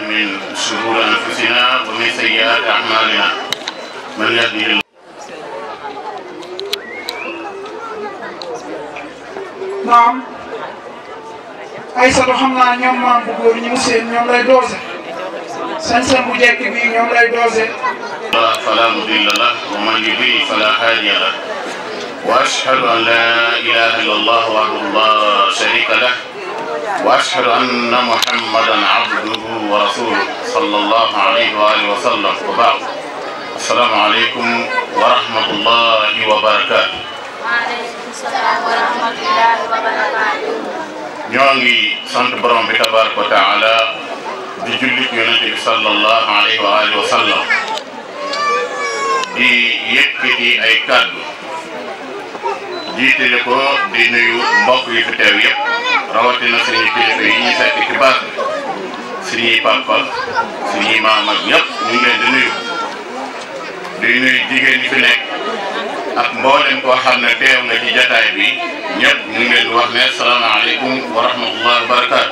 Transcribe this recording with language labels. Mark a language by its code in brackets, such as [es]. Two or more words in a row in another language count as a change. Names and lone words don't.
[ar] من شرور أنفسنا ومن سيئات أعمالنا من يهده الله. [wo] naam Aïssatou xam naa ñoom maam bu góor ñi mu seen ñoom lay doose seen bu jekk bi ñoom lay doose [ar] فلا مضل له ومن يضلل فلا هادي له واشهد ان لا اله الا الله وحده لا شريك له واشهد ان محمدا عبده ورسوله صلى الله عليه واله وسلم وبعد السلام عليكم ورحمه الله وبركاته. وعليكم السلام ورحمة الله وبركاته. [wo] ñoo ngi sant borom bi [ar] تبارك وتعالى [wo] di jullit yonent bi [ar] صلى الله عليه وآله وسلم [wo] di yëkkati ay kàddu jiitale ko di nuyu mbokk yi fi teew yëpp rawatina suñuy kilifa yi ñu fekk ci baax bi suñuy papa suñuy maam ak ñëpp ñu ngi leen di nuyu jigéen ñi fi nekk ak mboolem koo xam ne teew nga ci jataay bi ñëpp ñu ngi leen di wax ne [ar] السلام عليكم ورحمة الله وبركاته.